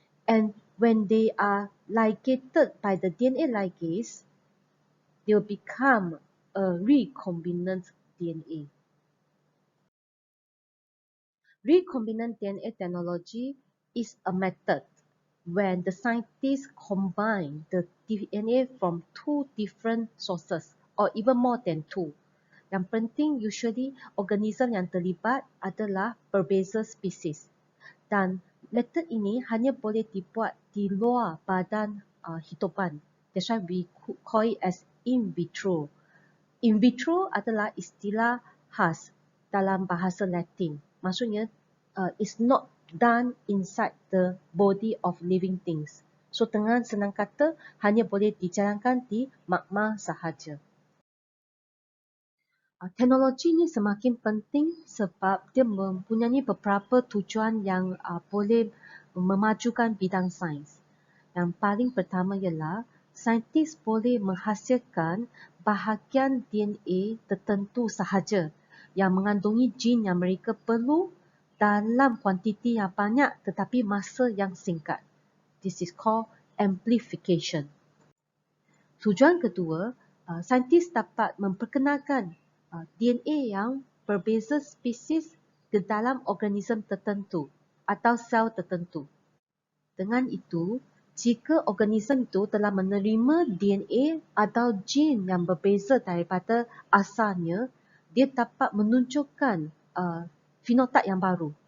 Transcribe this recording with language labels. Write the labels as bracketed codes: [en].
[en] And when they are ligated by the DNA ligase, they will become a recombinant DNA. Recombinant DNA technology is a method when the scientists combine the DNA from two different sources or even more than two. [ms] Yang penting usually organism yang terlibat adalah berbeza spesies. Dan method ini hanya boleh dibuat di luar badan hidupan. [en] That's why we call it as in vitro. In vitro [ms] adalah istilah khas dalam bahasa Latin. [en] Maksudnya, it's not done inside the body of living things. [ms] So, dengan senang kata, hanya boleh dijalankan di magma sahaja. Teknologi ini semakin penting sebab dia mempunyai beberapa tujuan yang boleh memajukan bidang sains. Yang paling pertama ialah saintis boleh menghasilkan bahagian DNA tertentu sahaja yang mengandungi gene yang mereka perlu dalam kuantiti yang banyak tetapi masa yang singkat. [en] This is called amplification. [ms] Tujuan kedua, saintis dapat memperkenalkan DNA yang berbeza spesies ke dalam organism tertentu atau sel tertentu. Dengan itu, jika organism itu telah menerima DNA atau gene yang berbeza daripada asalnya, dia dapat menunjukkan phenotype yang baru.